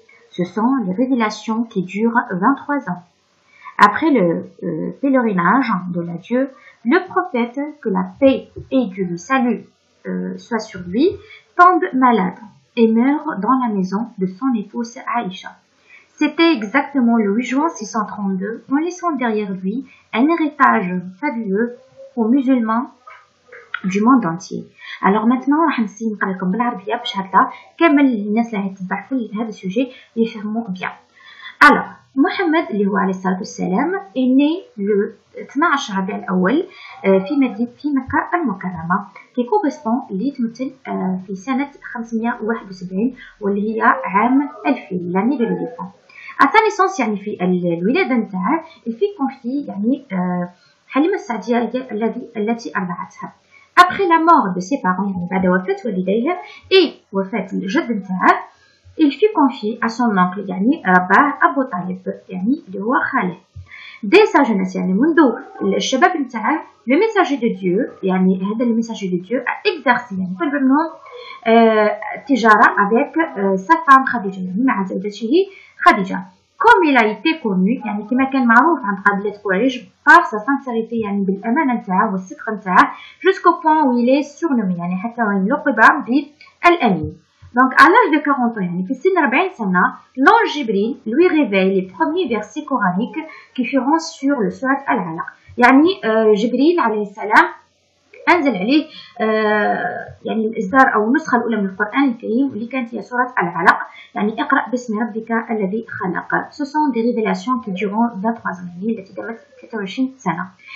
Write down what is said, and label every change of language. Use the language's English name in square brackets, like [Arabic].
[French] Ce sont les révélations qui durent 23 ans. Après le pèlerinage de l'adieu, le prophète, que la paix et Dieu lui salue soit sur lui, tombe malade et meurt dans la maison de son épouse Aïcha. C'était exactement le 8 juin 632, en laissant derrière lui un héritage fabuleux aux musulmans du monde entier. Alors maintenant, [Arabic] راح نسي نقرا لكم بالعربية باش هكذا كامل الناس اللي تتبع في هذا السوجي يفهموا bien. Alors, Mohammed اللي هو عليه الصلاة والسلام [French] est né le 12 [Arabic] ربيع الأول في مكة المكرمة [French] qui correspond [Arabic] اللي تمثل في سنة 571 واللي هي عام 2000 [French] l'année de l'éléphant. À sa naissance [Arabic] يعني في الولادة نتاعه [French] il fut confié [Arabic] يعني حليمة السعدية هي التي أرضعتها. [French] Après la mort de ses parents [Arabic] يعني بعد وفاة والديه et وفاة الجد نتاعه [French] il fut confié à son oncle [Arabic] يعني رباه أبو طالب يعني اللي هو خاله. [French] Dès sa jeunesse [Arabic] يعني منذ الشباب نتاعه [French] le messager de Dieu [Arabic] يعني هذا [French] le messager de Dieu a exercé [Arabic] يعني طلب منهم تجارة [French] avec sa femme [Arabic] خديجة يعني مع زوجته خديجة. [French] Comme il a été connu [Arabic] يعني كما كان معروف عند قبيلة قريش [French] par sa sincérité [Arabic] يعني بالأمانة نتاعه والصدق نتاعه [French] jusqu'au point où il est surnommé [Arabic] يعني حتى وين لقب بالأمين. [French] Donc à l'âge de 40 ans [Arabic] يعني في سن 40 سنة [French] l'ange Jibril lui révèle les premiers versets coraniques qui feront sur le surat Al-Alaq. [Arabic] يعني جبريل عليه السلام أنزل عليه يعني الإصدار أو النسخة الأولى من القرآن الكريم اللي كانت هي سورة العلق يعني اقرأ باسم ربك الذي خلق. [French] Ce sont des révélations qui dureront 23 ans [Arabic] يعني التي دامت 23 سنة.